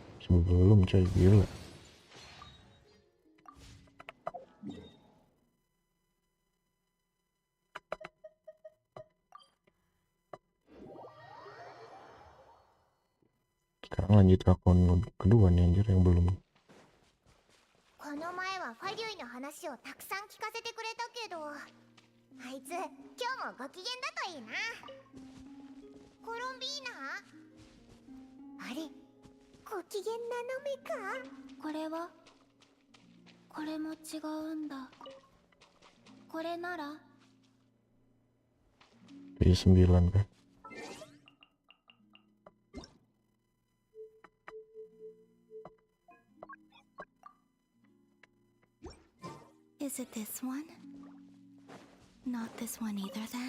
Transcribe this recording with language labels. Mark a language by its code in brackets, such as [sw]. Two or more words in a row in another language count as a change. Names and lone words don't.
[id] belum coy, gila. Sekarang lanjut akun kedua nih anjir yang belum. [ja] この前はファリュイの話をたくさん聞かせてくれたけど、あいつ今日もご機嫌だといいな。コロンビーナ？あれ、ご機嫌なのめか？これは？これも違うんだ。これなら？ [id] P9 kan. [en] Is it this one? Not this one either then?